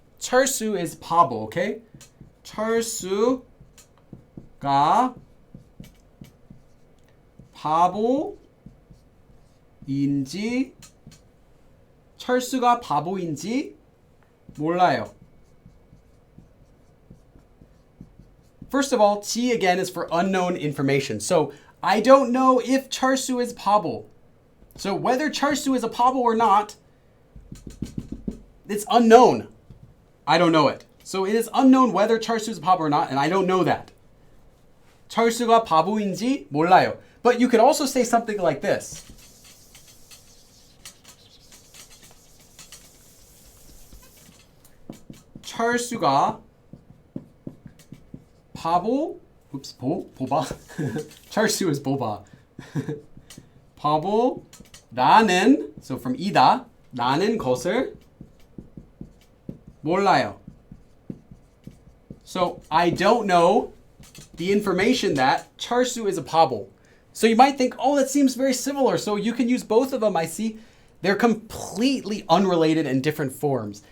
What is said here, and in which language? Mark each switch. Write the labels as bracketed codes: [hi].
[en] 철수 is 바보, okay? [ko] 철수가 바보인지 철수가 바보인지 몰라요. [en] First of all, 지 again is for unknown information. So I don't know if 철수 is 바보. So whether 철수 is a 바보 or not, it's unknown. I don't know it. So it is unknown whether 철수 is a 바보 or not, and I don't know that. [ko] 철수가 바보인지 몰라요. [en] But you could also say something like this. [ko] 철수가 바보, 보바. 철수 is 보바. 바보라는, [en] so from [ko] 이다, 라는 것을 몰라요. [en] So I don't know the information that 철수 is a 바보. So you might think, oh, that seems very similar. So you can use both of them. I see they're completely unrelated and different forms.